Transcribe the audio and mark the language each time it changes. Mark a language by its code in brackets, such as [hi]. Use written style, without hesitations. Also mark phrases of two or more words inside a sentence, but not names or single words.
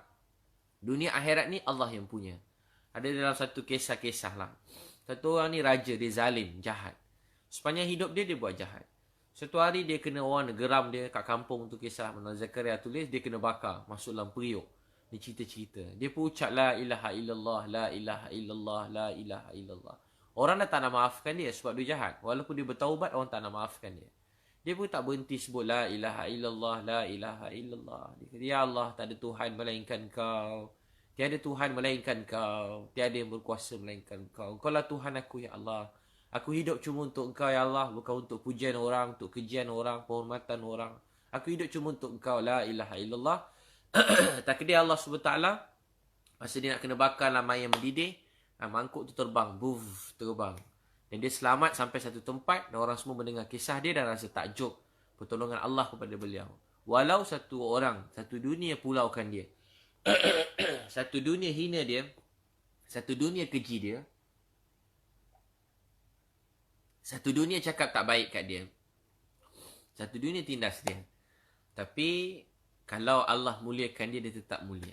[ms] Dunia akhirat ni Allah yang punya. Ada dalam satu kisah-kisah lah. Satu orang ni raja, dia zalim, jahat. Sepanjang hidup dia buat jahat. Satu hari dia kena orang geram dia kat kampung tu, kisah Menara Zakaria tulis, dia kena bakar, masuk dalam periuk. Dia cerita-cerita. Dia pun ucap [ar] لا إله إلا الله، لا إله إلا الله، لا إله إلا الله. [ms] Orang dah tak nak maafkan dia sebab dia jahat. Walaupun dia bertaubat, orang tak nak maafkan dia. Dia pun tak berhenti sebut [ar] لا إله إلا الله، لا إله إلا الله. [ms] Dia kata, ya Allah, tak ada Tuhan melainkan kau. Tiada Tuhan melainkan kau. Tiada yang berkuasa melainkan kau. Kau lah Tuhan aku, ya Allah. Aku hidup cuma untuk engkau, ya Allah. Bukan untuk pujian orang, untuk kejian orang, penghormatan orang. Aku hidup cuma untuk engkau, [ar] لا إله إلا الله. [ms] Takdir Allah SWT, masa dia nak kena bakar lama yang mendidih, mangkuk tu terbang, buf, terbang. Dan dia selamat sampai satu tempat, dan orang semua mendengar kisah dia dan rasa takjub pertolongan Allah kepada beliau. Walau satu orang, satu dunia pulaukan dia, satu dunia hina dia, satu dunia keji dia, satu dunia cakap tak baik kat dia, satu dunia tindas dia, tapi kalau Allah muliakan dia, dia tetap mulia.